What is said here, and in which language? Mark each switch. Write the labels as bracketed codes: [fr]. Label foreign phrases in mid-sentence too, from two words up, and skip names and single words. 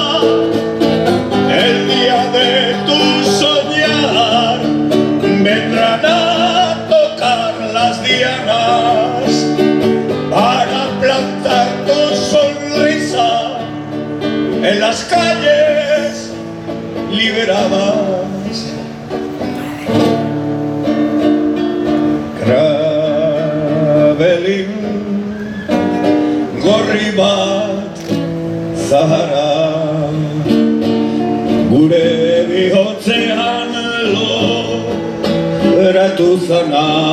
[es] El día de tu soñar vendrán a tocar las dianas para plantar tu sonrisa en las calles liberadas. [eu] Krabelin gorri bat zara, gure bihotzean loratu zana.